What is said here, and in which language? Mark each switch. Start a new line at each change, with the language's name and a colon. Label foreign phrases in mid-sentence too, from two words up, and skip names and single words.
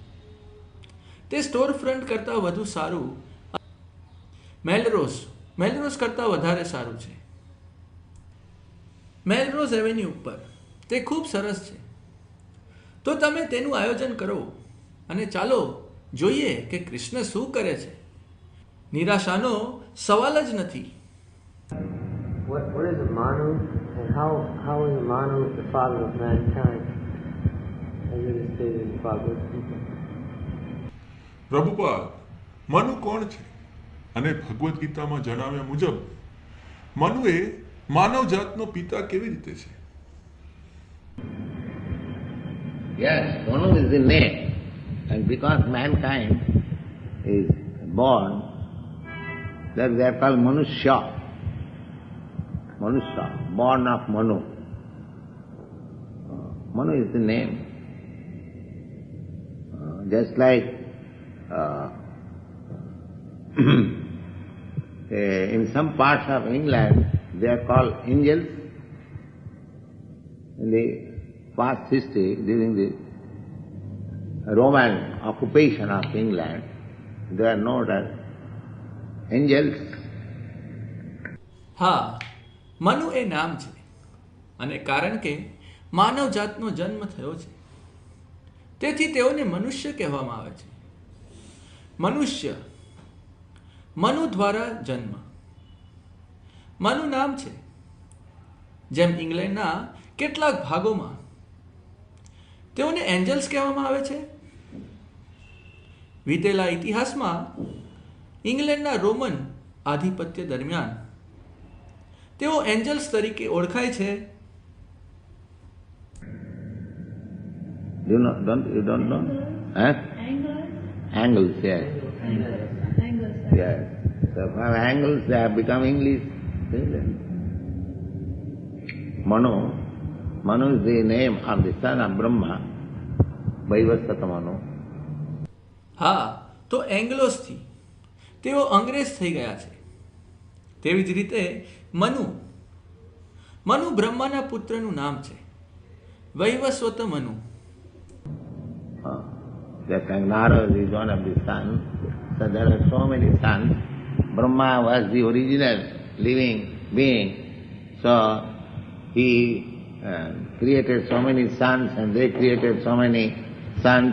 Gujarati: તે
English: store front
Gujarati: કરતાં વધુ સારું, મેલરોઝ કરતાં વધારે સારું છે. મેલરોઝ એવેન્યુ ઉપર તે ખૂબ સરસ છે. તો તમે તેનું આયોજન કરો અને ચાલો જોઈએ કે કૃષ્ણ શું કરે છે. નિરાશાનો સવાલ જ નથી.
English: What is a Manu, and how is a Manu the father of mankind, as it is stated in Bhagavad Gita?
Gujarati: પ્રભુપાદ, મનુ કોણ છે અને ભગવદ્ ગીતામાં જણાવ્યા મુજબ મનુ એ માનવ જાતનો પિતા કેવી રીતે છે?
English: Yes, Manu is the name. And because mankind is born, that they are called Manushya. Manusya, born of Manu. Manu is the name. Just like in some parts of England, they are called angels. In the past history, during the Roman occupation of England, they are known as angels.
Gujarati: હા, મનુ એ નામ છે અને કારણ કે માનવ જાતનો જન્મ થયો છે તેથી તેઓને મનુષ્ય કહેવામાં આવે છે. મનુષ્ય, મનુ દ્વારા જન્મ. મનુ નામ છે. જેમ ઇંગ્લેન્ડના કેટલાક ભાગોમાં તેઓને એન્જલ્સ કહેવામાં આવે છે. વીતેલા ઇતિહાસમાં ઇંગ્લેન્ડના રોમન આધિપત્ય દરમિયાન તેઓ એન્જલ્સ તરીકે ઓળખાય છે.
English: You don't know? Huh? Angles, yes. Yes. So from angles they have become English. Manu is the name of the son of Brahma, Vaivasvata Manu.
Gujarati: હા, તો એંગ્લોસથી તેઓ અંગ્રેજ થઈ ગયા છે. તેવી જ રીતે મનુ બ્રહ્માના પુત્રનું નામ છે. વૈવસ્વત મનુ.
English: Just like Narada is one of the sons, so there are so many sons. Brahma was the original living being, so he created so many sons and they created so many sons.